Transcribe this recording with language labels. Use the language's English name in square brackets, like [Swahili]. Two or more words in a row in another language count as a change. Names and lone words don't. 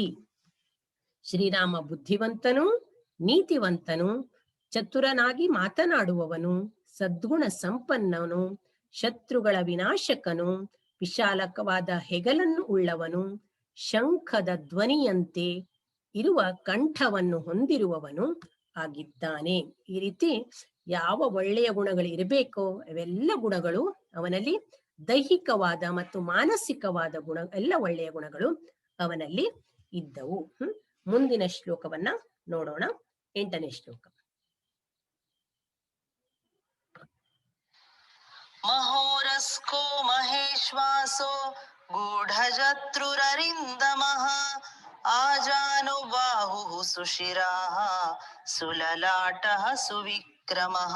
[Kannada] ಶ್ರೀರಾಮ ಬುದ್ಧಿವಂತನು, ನೀತಿವಂತನು, ಚತುರನಾಗಿ ಮಾತನಾಡುವವನು, ಸದ್ಗುಣ ಸಂಪನ್ನನು, ಶತ್ರುಗಳ ವಿನಾಶಕನು, ವಿಶಾಲಕವಾದ ಹೆಗಲನ್ನು ಉಳ್ಳವನು, ಶಂಖದ ಧ್ವನಿಯಂತೆ ಇರುವ ಕಂಠವನ್ನು ಹೊಂದಿರುವವನು ಆಗಿದ್ದಾನೆ. ಈ ರೀತಿ ಯಾವ ಒಳ್ಳೆಯ ಗುಣಗಳು ಇರಬೇಕೋ ಅವೆಲ್ಲ ಗುಣಗಳು ಅವನಲ್ಲಿ, ದೈಹಿಕವಾದ ಮತ್ತು ಮಾನಸಿಕವಾದ ಗುಣ, ಎಲ್ಲ ಒಳ್ಳೆಯ ಗುಣಗಳು ಅವನಲ್ಲಿ ಇದ್ದವು. ಮುಂದಿನ ಶ್ಲೋಕವನ್ನ ನೋಡೋಣ. 8ನೇ ಶ್ಲೋಕ. [Sanskrit] ಮಹೋರಸ್ಕೋ ಮಹೇಶ್ವಾಸೋ ಗೂಢಜತ್ರುರರಿಂದಮಃ ಆಜಾನುಬಾಹುಃ ಸುಶಿರಾಃ ಸುಲಲಾಟಃ ಸುವಿಕ್ರಮಃ.